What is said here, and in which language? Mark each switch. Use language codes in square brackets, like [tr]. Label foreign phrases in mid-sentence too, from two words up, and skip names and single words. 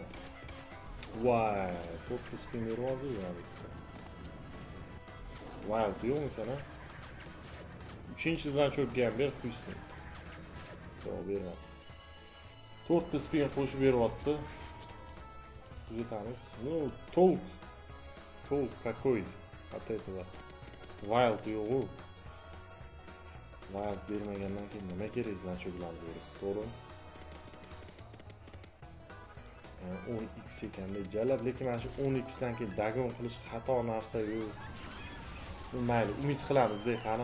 [uz] Voy, 4 spin berib yana bitta. Wild yo'qmi ekan, ha? 3-chidan cho'kkan ber qo'ysin. Yo'q, bermadi. 4 spin qo'shib beryapti. Kuzatamiz. [ru] Ну, толк какой от этого. [uz] Wild yo'q. Wild bermagandan keyin nima kerak значокlarni berib, to'g'rimi? 10x ekanda jalab, lekin mana shu 10x dan keyin dagon qilish xato narsa yo'q. Mayli, umid qilamiz-da, qani.